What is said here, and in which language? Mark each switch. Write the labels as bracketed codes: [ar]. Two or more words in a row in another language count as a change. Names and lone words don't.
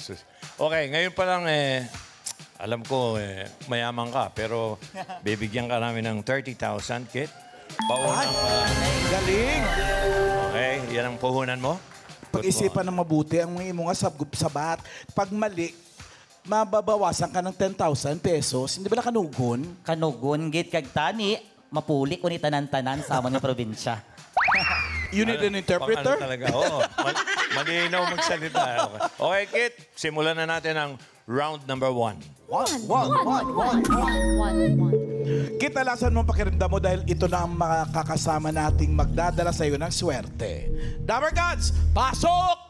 [tl] Okay, ngayon pa lang, alam ko, mayaman ka, pero bibigyan ka namin ng 30,000, Kit. Paunang, Galing! okay, yan ang puhunan mo. Pag-isipan ng mabuti, ang mga [hil] mo nga sabat. [tl] Pag mali, mababawasan ka ng 10,000 pesos. Hindi ba na kanugon? [hil] Kanugon, git kag tani, mapuli ko ni tanan-tanan sa amon nga probinsya. [en] You need an interpreter? [tl] Pang ano talaga, oo. Malinaw magsalita. Okay, Kit, simulan na natin ang [en] round number 1. One. [tl] Kit, alasan mo ang pakiramdam mo dahil ito na ang makakasama nating magdadala sa iyo ng swerte. Dabber Gods, pasok!